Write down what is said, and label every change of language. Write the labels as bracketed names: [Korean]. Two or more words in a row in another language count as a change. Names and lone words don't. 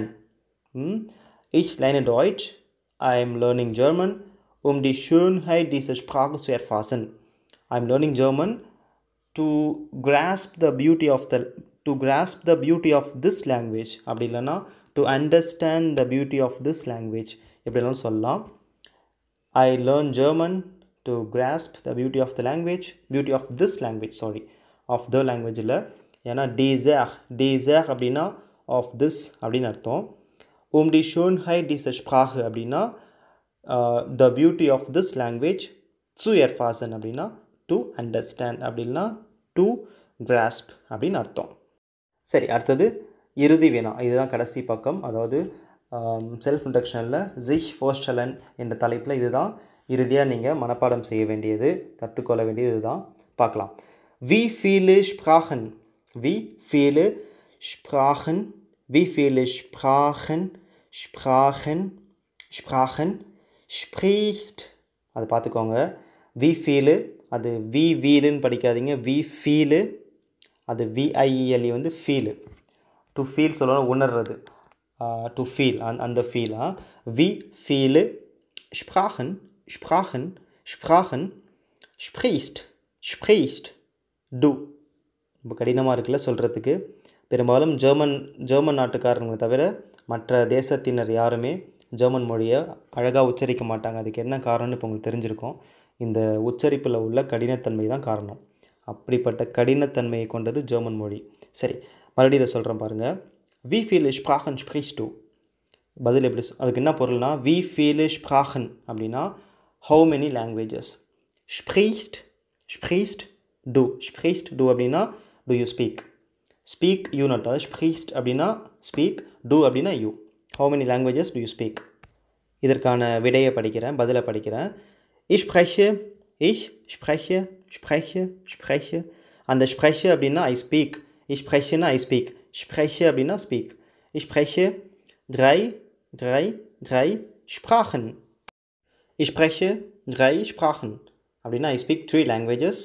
[German] Ich lerne Deutsch. [English] I am learning German [German] die Schönheit dieser Sprache zu erfassen. [English] I am learning German to grasp the beauty of this language. [Tamil] அப்படி இல்லைன்னா [English] to understand the beauty of this language [Tamil] எப்படினாலும் சொல்லலாம். [English] I learn German to grasp the beauty of this language, of the language [Tamil] இல்லை, ஏன்னா [English] dieser அப்படின்னா of this [Tamil] அப்படின்னு அர்த்தம். [German] die Schönheit dieser Sprache [English] அப்படின்னா the beauty of this language, [German] zu erfassen [Tamil] அப்படின்னா [English] to understand [Tamil] அப்படின்னா [English] to grasp [Tamil] அப்படின்னு அர்த்தம். சரி, அடுத்தது இறுதி வினா. இதுதான் கடைசி பக்கம். அதாவது [English] self introductionil [German] sich vorstellen [Tamil] என்ற தலைப்பில் இதுதான் இறுதியாக நீங்கள் மனப்பாடம் செய்ய வேண்டியது, கற்றுக்கொள்ள வேண்டியது இதுதான். பார்க்கலாம். [German] Wie viele Sprachen spricht, [Tamil] அது பார்த்துக்கோங்க. [German] Wie viele [Tamil] அது wie வீலுன்னு படிக்காதீங்க. [German] Wie viele [Tamil] அது VIELE வந்து ஃபீலு. [English] to feel [Tamil] சொல்லணும், உணர்றது. [English] to feel, [Tamil] அந்த ஃபீலா. [German] Wie viele Sprachen spricht du. [Tamil] ரொம்ப கடினமாக இருக்குல்ல சொல்கிறதுக்கு. பெரும்பாலும் ஜெர்மன் நாட்டுக்காரங்களை தவிர மற்ற தேசத்தினர் யாருமே ஜெர்மன் மொழியை அழகாக உச்சரிக்க மாட்டாங்க. அதுக்கு என்ன காரணம்னு இப்போ உங்களுக்கு தெரிஞ்சிருக்கும். இந்த உச்சரிப்பில் உள்ள கடினத்தன்மை தான் காரணம். அப்படிப்பட்ட கடினத்தன்மையை கொண்டது ஜெர்மன் மொழி. சரி, மறுபடியும் இதை சொல்கிறேன் பாருங்கள். [German] Wie viele Sprachen sprichst du? [Tamil] பதில் எப்படி அதுக்கு என்ன பொருள்னா, [German] wie viele Sprachen அப்படின்னா [English] how many languages. [German] sprichst du [English] அப்படின்னா do you speak you not, sprichst அப்படின்னா speak, do அப்படின்னா you. how many languages do you speak? [Tamil] இதற்கான விடையை படிக்கிறேன், பதிலை படிக்கிறேன். [German] ich spreche. [Tamil] அந்த spreche அப்படின்னா [English] I speak, [German] ich sprecheனா [English] I speak, [Tamil] spreche அப்படின்னா speak. [German] ich spreche drei Sprachen. ich spreche 3 Sprachen அப்படின்னா [English] I speak 3 languages.